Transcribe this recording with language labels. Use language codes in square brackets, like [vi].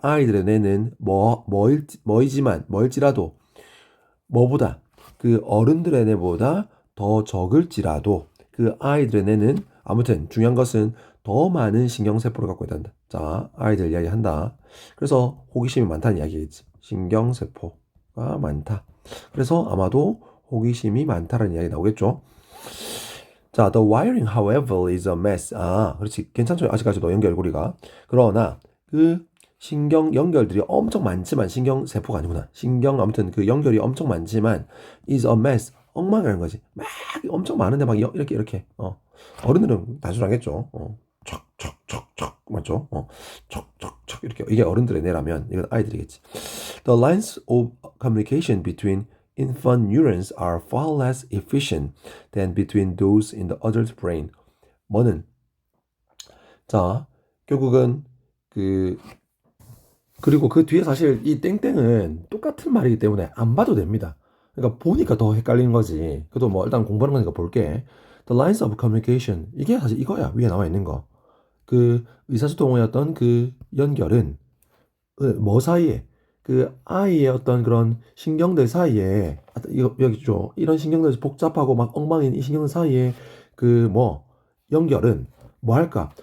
[ko] 아이들의 뇌는 뭐일지라도 뭐보다 그 어른들의 뇌보다 더 적을지라도 그 아이들의 뇌는 아무튼 중요한 것은 더 많은 신경세포를 갖고 있단다. 자, 아이들 이야기 한다. 그래서 호기심이 많다는 이야기겠지. 신경세포가 많다. 그래서 아마도 호기심이 많다라는 이야기 나오겠죠. [en] 자, the wiring, however, is a mess. [ko] 아, 그렇지. 괜찮죠? 아직까지도 연결고리가. 그러나 그 신경 연결들이 엄청 많지만 신경세포가 아니구나. 아무튼 그 연결이 엄청 많지만 [en] is a mess. [ko] 엉망이라는 거지. 막 엄청 많은데 막 이렇게. 어른들은 단순하겠죠. 척척척척 맞죠? 척척척 이렇게 이게 어른들의 뇌라면 이건 아이들이겠지. [en] The lines of communication between infant neurons are far less efficient than between those in the adult brain. [ko] 뭐는 자 결국은 그리고 그 뒤에 사실 이 땡땡은 똑같은 말이기 때문에 안 봐도 됩니다. 그러니까 보니까 더 헷갈리는 거지. 그래도 뭐 일단 공부하는 거니까 볼게. [en] The lines of communication [ko] 이게 사실 이거야 위에 나와 있는 거. 그 의사소통의 어떤 그 연결은 뭐 사이에 그 아이의 어떤 그런 신경들 사이에 이거 여기 죠 이런 신경들 복잡하고 막 엉망인 이 신경들 사이에 그 뭐 연결은 뭐 할까?